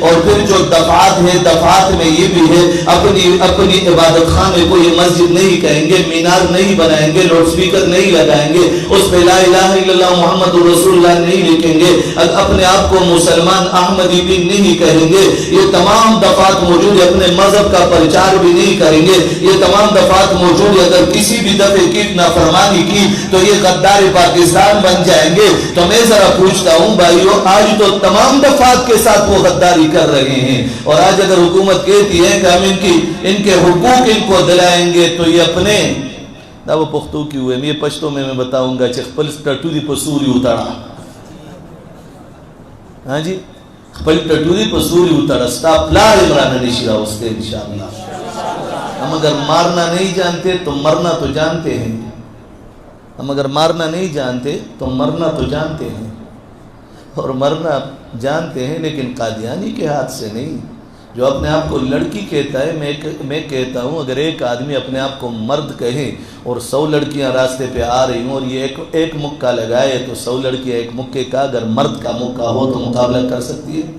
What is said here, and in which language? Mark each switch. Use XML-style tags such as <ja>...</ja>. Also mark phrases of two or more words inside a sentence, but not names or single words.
<ur>اور پھر جو دفعات ہیں دفعات میں یہ بھی ہے اپنی عبادت خانے کو یہ مسجد نہیں کہیں گے، مینار نہیں بنائیں گے، لاؤڈ سپیکر نہیں لگائیں گے، اس پہ</ur> <ar>لا الہ الا اللہ محمد رسول اللہ</ar> <ur>نہیں لکھیں گے، اپنے آپ کو مسلمان احمدی بھی نہیں کہیں گے، یہ تمام دفعات موجود ہے، اپنے مذہب کا پرچار بھی نہیں کریں گے، یہ تمام دفعات موجود ہے، اگر کسی بھی دفعے کی نافرمانی کی تو یہ غدار پاکستان بن جائیں گے۔ تو میں ذرا پوچھتا ہوں بھائیو، آج تو تمام دفعات کے ساتھ وہ غداری کر رہے ہیں، اور آج اگر حکومت کہتی ہے کہ ہم ان کے حقوق ان کو دلائیں گے تو یہ اپنے دا وہ پختو کی ہوئے یہ پشتوں میں بتاؤں گا</ur> <ps>چھ خپل ٹٹوری پسوری اتڑا،</ps> <ur>ہاں جی</ur> <ps>خپل ٹٹوری پسوری اتڑا، ستا پلار عمران نشیرہ</ps> <ur>اس کے انشاءاللہ۔ ہم اگر مارنا نہیں جانتے تو مرنا تو جانتے ہیں، ہم اگر مارنا نہیں جانتے تو مرنا تو جانتے ہیں، اور مرنا جانتے ہیں لیکن قادیانی کے ہاتھ سے نہیں۔ جو اپنے آپ کو لڑکی کہتا ہے، میں کہتا ہوں اگر ایک آدمی اپنے آپ کو مرد کہے اور 100 لڑکیاں راستے پہ آ رہی ہوں اور یہ ایک مکہ لگائے تو 100 لڑکیاں ایک مکے کا اگر مرد کا مکہ ہو تو مقابلہ کر سکتی ہے؟</ur>